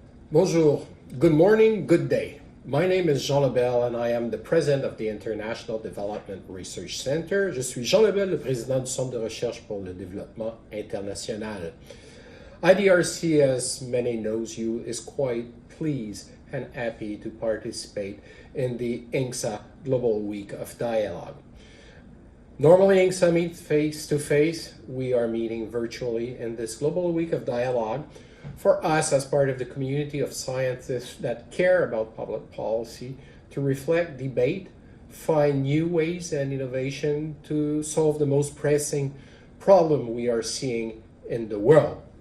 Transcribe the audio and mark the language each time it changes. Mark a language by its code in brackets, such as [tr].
[en] Bonjour, good morning, good day. My name is Jean Lebel and I am the president of the International Development Research Center. [fr] Je suis Jean Lebel, le président du Centre de recherche pour le développement international. [en] IDRC, as many knows you, is quite pleased and happy to participate in the INGSA Global Week of Dialogue. Normally INGSA meets face-to-face. We are meeting virtually in this Global Week of Dialogue for us as part of the community of scientists that care about public policy to reflect, debate, find new ways and innovation to solve the most pressing problem we are seeing in the world.